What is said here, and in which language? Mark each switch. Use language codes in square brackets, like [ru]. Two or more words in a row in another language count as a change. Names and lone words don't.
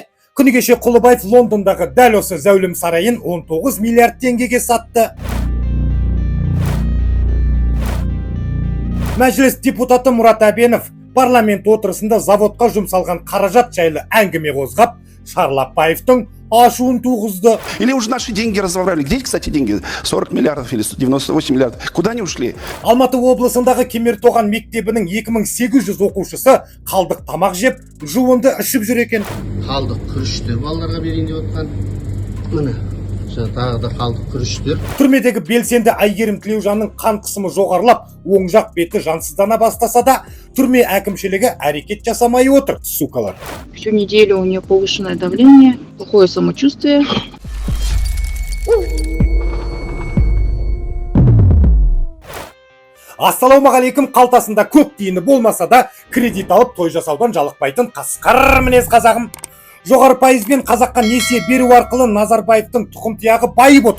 [kk] Күні кеше Құлыбаев Лондондағы дәл осы зәулім сарайын 19 миллиард теңгеге сатты. Мәжіліс депутаты Мұрат Әбенов парламент отырысында заводқа жұмсалған қаражат жайлы әңгіме қозғап, Шарлапаевтың ашуын туғызды. [ru] Или уже наши деньги разворовали. Где, кстати, деньги? 40 миллиардов или 98 миллиардов. Куда они ушли? [kk] Алматы облысындағы Кемертоған мектебінің 2800 оқушысы қалдық тамақ жеп, жуынды ішіп жүр екен. Қалдық күріштер балаларға берейін деп отқан. Міне, тағы да қалдық күріштер. Түрмедегі белсенді Айгерім Тілеужанның қан қысымы жоғарылап, оң жақ беті жансыздана бастаса да, түрме әкімшілігі әрекет жасамай отыр, сукалар. [ru] Всю неделю у нее повышенное давление, плохое самочувствие. [kk] Ассалаумағалейкум, қалтасында көк тиыны болмаса да, кредит алып той жасаудан жалықпайтын қасқыр мінез қазағым. Жоғары пайызбен қазаққа несие беру арқылы Назарбаевтың тұқымтияғы байып отыр.